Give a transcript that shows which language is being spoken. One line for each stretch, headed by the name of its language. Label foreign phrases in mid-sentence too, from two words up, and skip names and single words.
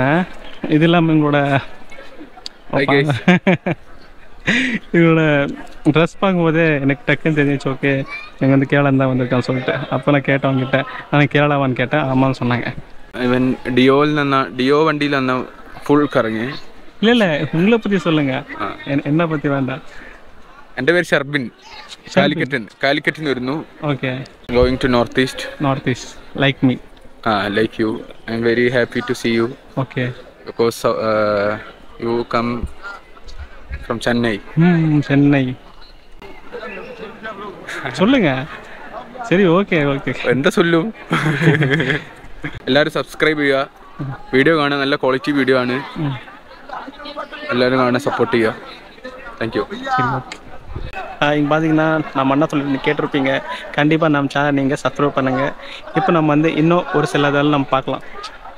Tamil: இது இல்லாமல் எங்களோட இவங்களோட ட்ரெஸ் பார்க்கும்போதே எனக்கு டக்குன்னு தெரிஞ்சிச்சு, ஓகே எங்கள் வந்து கேரளா தான் வந்திருக்கான்னு சொல்லிட்டு. அப்போ நான் கேட்டேன் அவங்ககிட்ட, ஆனால் கேரளாவான்னு கேட்டேன். ஆமான்னு சொன்னாங்க. இவன் டியோ வண்டியில் அந்த ஃபுல் கரங்கி. இல்லை உங்களை பற்றி சொல்லுங்கள், என்ன பற்றி வேண்டாம்.
Malayalam: എൻ്റെ പേര് ഷർബിൻ. കാലിക്കറ്റിൽ നിന്ന് വരുന്നു. ഓക്കെ.
English: going to North East. like me. Like you. I am very happy to see you. ഓക്കെ. because you come from Chennai.
Tamil: சென்னை சொல்லுங்க. சரி, ஓகே ஓகே.
Malayalam: എന്താ ചൊല്ലും? എല്ലാവരും സബ്സ്ക്രൈബ് ചെയ്യുക, വീഡിയോ കാണാൻ നല്ല ക്വാളിറ്റി വീഡിയോ ആണ്, എല്ലാവരും കാണാൻ സപ്പോർട്ട് ചെയ്യുക.
English: thank you.
Tamil: இங்கே பார்த்தீங்கன்னா நம்ம என்ன சொல்லி கேட்டிருப்பீங்க. கண்டிப்பாக நம்ம சேனல் நீங்கள் சப்ஸ்கிரைப் பண்ணுங்கள். இப்போ நம்ம வந்து இன்னும் ஒரு சில இதெல்லாம் நம்ம பார்க்கலாம்.